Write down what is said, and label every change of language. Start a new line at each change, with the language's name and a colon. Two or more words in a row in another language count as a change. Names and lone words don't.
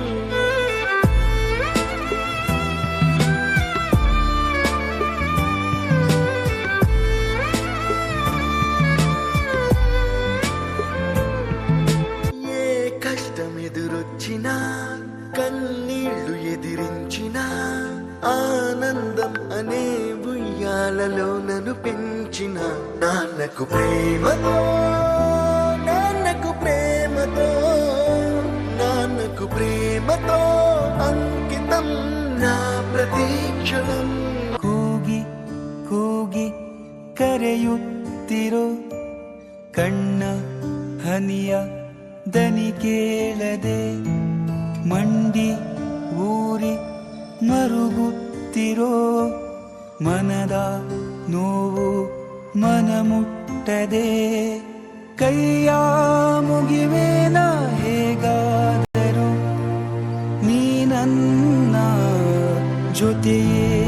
Telugu: ఎదురొచ్చినా కన్నీళ్లు ఎదిరించిన ఆనందం అనే ఉయ్యాలలో నన్ను పెంచిన నాన్నకు ప్రేమతో నాన్నకు ప్రేమతో నాన్నకు ప్రేమతో అంకితం నా ప్రతీక్షణం
Kannada: ಕೂಗಿ ಕೂಗಿ ಕರೆಯುತ್ತಿರೋ ಕಣ್ಣ ಹನಿಯ ದನಿ ಕೇಳದೆ ಮಂಡಿ ಊರಿ ಮರುಗುತ್ತಿರೋ ಮನದ ನೋವು ಮನ ಮುಟ್ಟದೆ ಕೈಯ ಮುಗಿವೇನ ಹೇಗಾದರೂ ನೀ ನನ್ನ ಜೊತೆಯೇ